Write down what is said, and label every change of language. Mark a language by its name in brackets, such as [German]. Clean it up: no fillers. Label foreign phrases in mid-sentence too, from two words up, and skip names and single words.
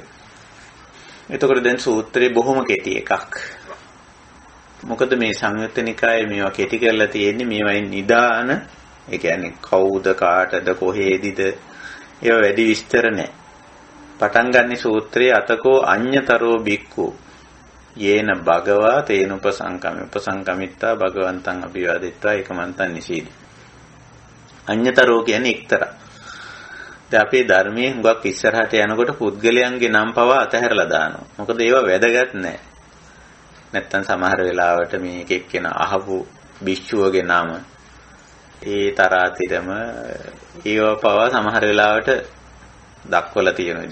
[Sinhala] එතකොට දැන් සූත්‍රේ බොහොම කෙටි එකක්. මොකද මේ සංයුත්ත නිකායේ මේවා කෙටි කරලා තියෙන්නේ මේවයින් නිදාන, ඒ කියන්නේ කවුද කාටද කොහේදීද ඒවා වැඩි විස්තර නැහැ. [Pali] පටන් ගන්න සූත්‍රයේ අතකෝ අඤ්ඤතරෝ බික්ඛු යේන භගවා තේන උපසංකමිත්තා භගවන්තං අභිවාදිත්වා ඒකමන්තං නිසීදි. [Sinhala] අඤ්ඤතරෝ කියන්නේ එක්තරා. දැන් අපේ ධර්මයේ හුඟක් ඉස්සරහට යනකොට පුද්ගලයන්ගේ නම් පවා අතහැරලා දානවා. මොකද ඒවා වැදගත් නැහැ. නැත්තම් සමහර වෙලාවට මේ එක එක්කෙන අහපු භික්ෂුවගේ නම ඒ තරාතිරම ඒව පවා සමහර වෙලාවට දක්වලා තියෙනවා.